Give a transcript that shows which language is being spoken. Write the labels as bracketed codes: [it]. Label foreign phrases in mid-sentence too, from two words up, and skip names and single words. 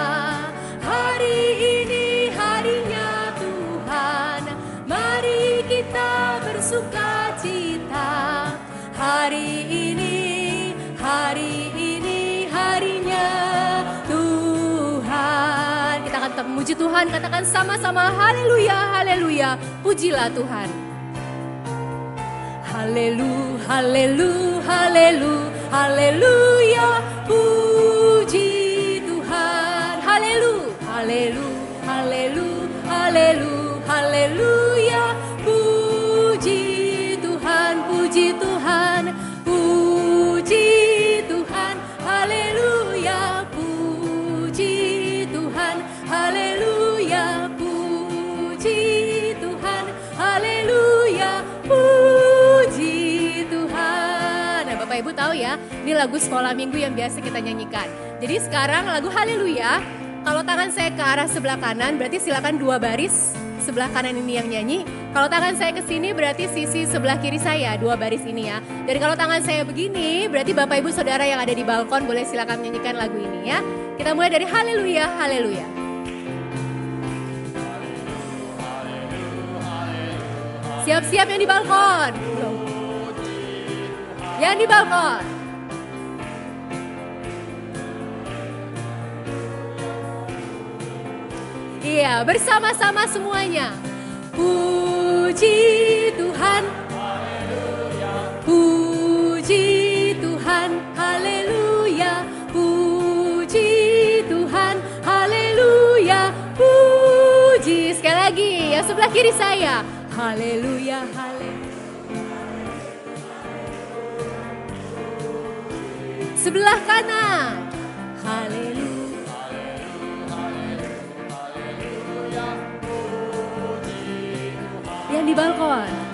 [id] Hari ini harinya Tuhan, mari kita bersuka cita. Hari ini harinya Tuhan. Kita akan tetap memuji Tuhan, katakan sama-sama haleluya, haleluya. Pujilah Tuhan. Haleluya, haleluya, haleluya, haleluya. Puji Tuhan. Haleluya, haleluya, haleluya, haleluya, haleluya. Puji Tuhan, puji Tuhan, puji Tuhan, haleluya, puji Tuhan, haleluya, puji Tuhan, haleluya, puji Tuhan. Nah, Bapak Ibu tahu ya, ini lagu sekolah minggu yang biasa kita nyanyikan. Jadi sekarang lagu haleluya, kalau tangan saya ke arah sebelah kanan berarti silakan 2 baris. Sebelah kanan ini yang nyanyi. Kalau tangan saya ke sini berarti sisi sebelah kiri saya, 2 baris ini ya. Dan kalau tangan saya begini berarti Bapak Ibu Saudara yang ada di balkon boleh silakan menyanyikan lagu ini ya. Kita mulai dari haleluya, haleluya. Siap-siap yang di balkon. Yang di balkon. Iya, bersama-sama semuanya. Puji Tuhan. Puji Tuhan. Haleluya. Puji Tuhan. Haleluya. Puji. Sekali lagi, yang sebelah kiri saya. Haleluya, haleluya. Sebelah kanan. Haleluya. Yang di balkon.